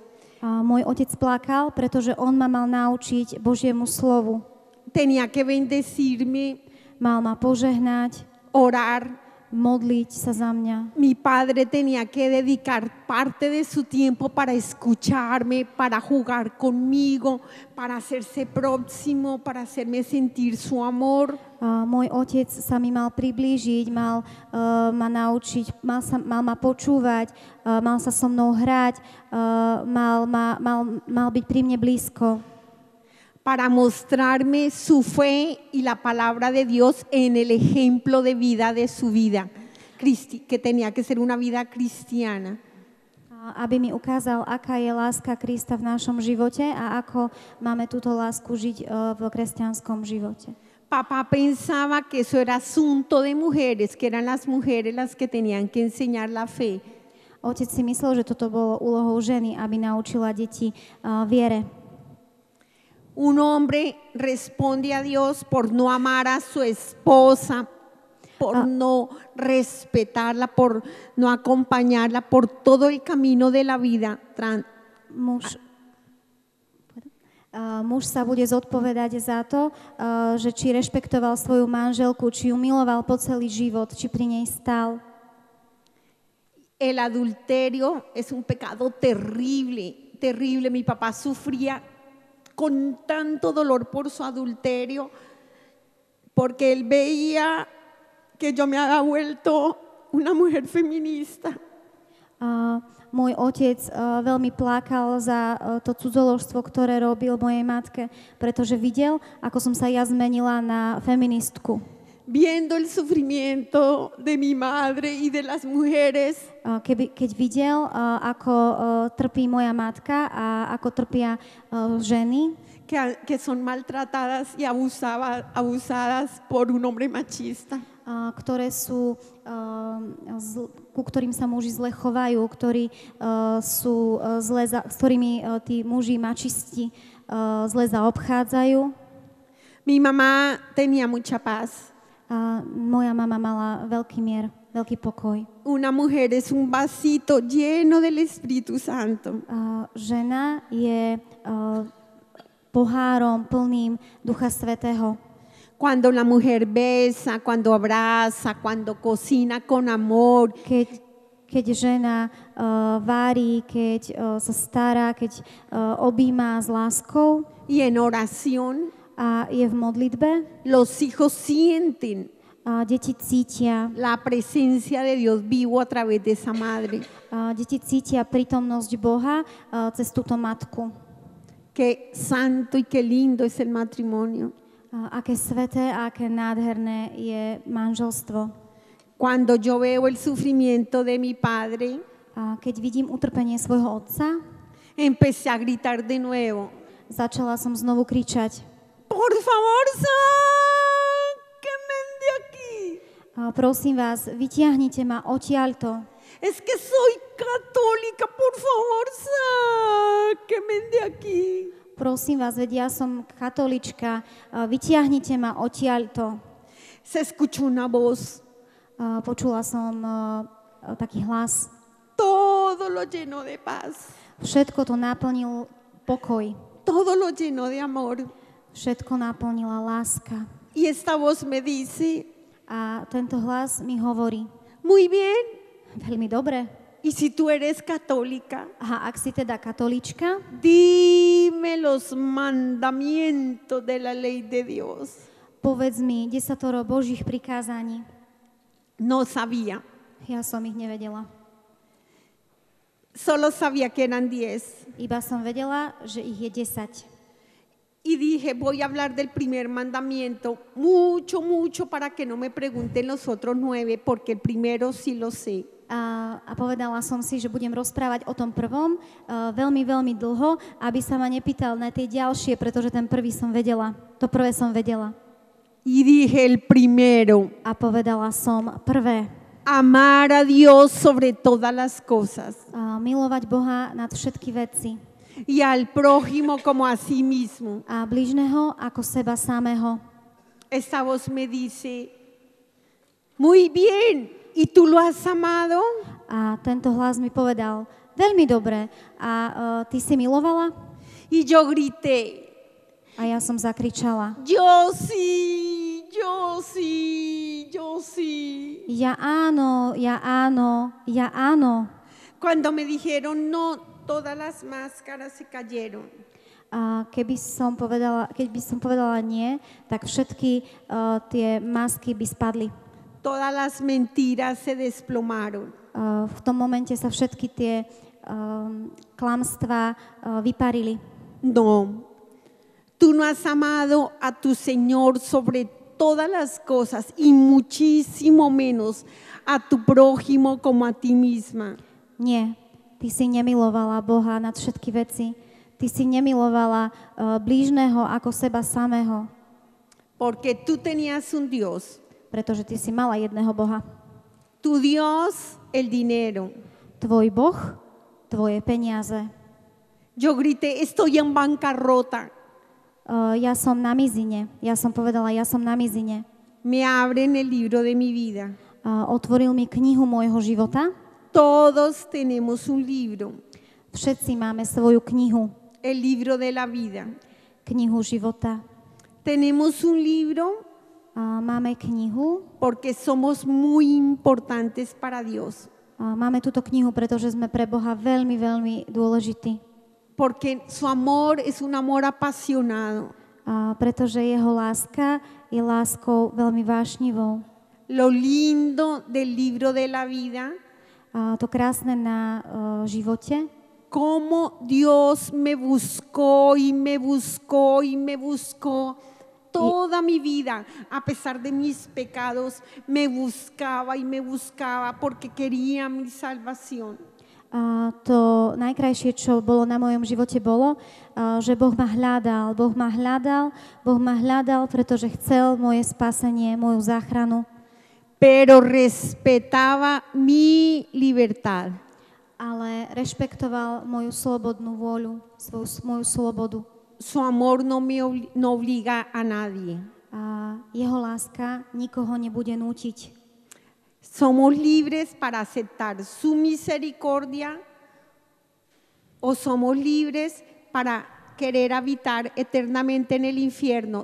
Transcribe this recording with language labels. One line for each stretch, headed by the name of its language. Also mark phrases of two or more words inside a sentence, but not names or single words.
Slovak: Môj otec plakal, pretože on ma mal naučiť Božiemu slovu.
Spanish: Tenía que bendecirme,
Slovak: Mal ma požehnať,
Spanish: orar.
Slovak: modliť sa za mňa.
Spanish: Mi padre tenía que dedicar parte de su tiempo para escucharme, para jugar conmigo, para hacerse próximo, para hacerme sentir su amor.
Slovak: Môj otec sa mi mal priblížiť, mal ma naučiť, mal ma počúvať, mal sa so mnou hrať, mal byť pri mne blízko.
Spanish: Para mostrarme su fe y la palabra de Dios en el ejemplo de vida de su vida, que tenía que ser una vida cristiana.
Slovak: Aby mi ukázal, aká je láska Krista v našom živote a ako máme túto lásku žiť v kresťanskom živote.
Spanish: Papá pensaba que eso era asunto de mujeres, que eran las mujeres las que tenían que enseñar la fe.
Slovak: Otec si myslel, že toto bolo úlohou ženy, aby naučila deti viere.
Spanish: Un hombre responde a Dios por no amar a su esposa, por no respetarla, por no acompañarla, por todo el camino de la vida.
Slovak: Muž sa bude zodpovedať za to, že či rešpektoval svoju manželku, či ju miloval po celý život, či pri nej stál.
Spanish: El adulterio es un pecado terrible, terrible. Mi papá sufría con tanto dolor por su adulterio, porque él veía que yo me había vuelto una mujer feminista.
Slovak: Môj otec veľmi plakal za to cudzoložstvo, ktoré robil mojej matke, pretože videl, ako som sa ja zmenila na feministku.
Spanish: viendo el sufrimiento de mi madre y de las mujeres,
Slovak: keď videl, ako trpí moja matka a ako trpia ženy,
Spanish: que son maltratadas y abusadas por un hombre machista.
Slovak: Ktoré sú, ku ktorým sa muži zle chovajú, ktorí sú zle, s ktorými tí muži mačisti zle zaobchádzajú.
Spanish: Mi mamá tenía mucha paz.
Slovak: Moja mama mala veľký mier, veľký pokoj.
Spanish: Una mujer es un vasito lleno del Espíritu Santo.
Slovak: Žena je pohárom plným Ducha Svätého.
Spanish: Cuando la mujer besa, cuando abraza, cuando cocina con amor.
Slovak: Keď žena varí, keď sa stará, keď objíma s láskou.
Spanish: Y en oración.
Slovak: A je v modlitbe.
Spanish: Los hijos sienten
Slovak: deti cítia
Spanish: la presencia de Dios vivo a través de esa madre.
Slovak: Deti cítia prítomnosť Boha cez túto matku.
Spanish: Qué santo y qué lindo es el matrimonio.
Slovak: Aké sveté a aké nádherné je manželstvo.
Spanish: Cuando yo veo el sufrimiento de mi padre,
Slovak: keď vidím utrpenie svojho otca,
Spanish: empecé a gritar de nuevo.
Slovak: Začala som znovu kričať.
Spanish: Por favor, sáquenme de aquí.
Slovak: Prosím vás, vytiahnite ma odtiaľto.
Spanish: Es que soy católica, por favor, sáquenme de aquí.
Slovak: Prosím vás, veď ja som katolička, vytiahnite ma odtiaľto.
Spanish: Se escuchó una voz.
Slovak: Počula som taký hlas.
Spanish: Todo lo llenó de paz.
Slovak: Všetko to naplnil pokoj.
Spanish: Todo lo llenó de amor.
Slovak: Všetko naplnila láska.
Spanish: Y esta voz me dice,
Slovak: a tento hlas mi hovorí,
Spanish: muy bien.
Slovak: Veľmi dobre.
Spanish: Y si tú eres católica,
Slovak: ak si teda katolíčka,
Spanish: dime los mandamientos de la ley de Dios.
Slovak: Povedz mi 10 Božích prikázaní.
Spanish: No sabía.
Slovak: Ja som ich nevedela.
Spanish: Solo sabía que eran 10.
Slovak: Iba som vedela, že ich je 10.
Spanish: Y dije, voy a hablar del primer mandamiento mucho, mucho para que no me pregunten los otros 9, porque el primero sí lo sé.
Slovak: A povedala som si, že budem rozprávať o tom prvom veľmi, veľmi dlho, aby sa ma nepýtal na tie ďalšie, pretože ten prvý som vedela. To prvé som vedela.
Spanish: Y dije el primero.
Slovak: A povedala som prvé.
Spanish: Amar a Dios sobre todas las cosas.
Slovak: Milovať Boha nad všetky veci.
Spanish: Y al prójimo como a sí mismo.
Slovak: A bližného ako seba samého.
Spanish: Esta voz me dice, muy bien, ¿y tú lo has amado?
Slovak: A tento hlas mi povedal, veľmi dobre, a ty si milovala?
Spanish: Y yo grité.
Slovak: A ja som zakričala.
Spanish: Yo sí, yo sí, yo sí.
Slovak: Ja áno, ja áno, ja áno.
Spanish: Cuando me dijeron no, todas las máscaras se cayeron.
Slovak: Keď by som povedala nie, tak všetky tie masky by spadli.
Spanish: Todas las mentiras se desplomaron.
Slovak: V tom momente sa všetky tie klamstvá vyparili.
Spanish: No, tú no has amado a tu Señor sobre todas las cosas y muchísimo menos a tu prójimo como a ti misma.
Slovak: Nie, ty si nemilovala Boha nad všetky veci. Ty si nemilovala blížneho ako seba samého.
Spanish: Porque tú tenías un Dios.
Slovak: Pretože ty si mala jedného Boha.
Spanish: Tu Dios, el dinero.
Slovak: Tvoj Boh, tvoje peniaze.
Spanish: Yo grité, estoy en bancarrota.
Slovak: Ja som na mizine. Ja som povedala, ja som na mizine.
Spanish: Me abren el libro de mi vida.
Slovak: Otvoril mi knihu môjho života.
Spanish: Todos tenemos un libro.
Slovak: Všetci máme svoju knihu.
Spanish: El libro de la vida.
Slovak: Knihu života.
Spanish: Tenemos un libro.
Slovak: Máme knihu.
Spanish: Porque somos muy importantes para Dios.
Slovak: Máme túto knihu, pretože sme pre Boha veľmi, veľmi dôležití.
Spanish: Porque su amor es un amor apasionado.
Slovak: Pretože jeho láska je láskou veľmi vášnivou.
Spanish: Lo lindo del libro de la vida.
Slovak: To krásne na živote.
Spanish: Cómo Dios me buscó y me buscó y me buscó toda mi vida, a pesar de mis pecados, me buscaba y me buscaba porque quería mi salvación.
Slovak: A to najkrajšie, čo bolo na mojom živote, bolo, že Boh ma hľadal, pretože chcel moje spasenie, moju záchranu.
Spanish: Pero respetaba mi libertad.
Slovak: Ale rešpektoval moju slobodnú vôľu, moju slobodu.
Spanish: Su amor no obliga a nadie.
Slovak: A jeho láska nikoho nebude nútiť.
Spanish: ¿Somos libres para aceptar su misericordia o somos libres para querer habitar eternamente en el infierno?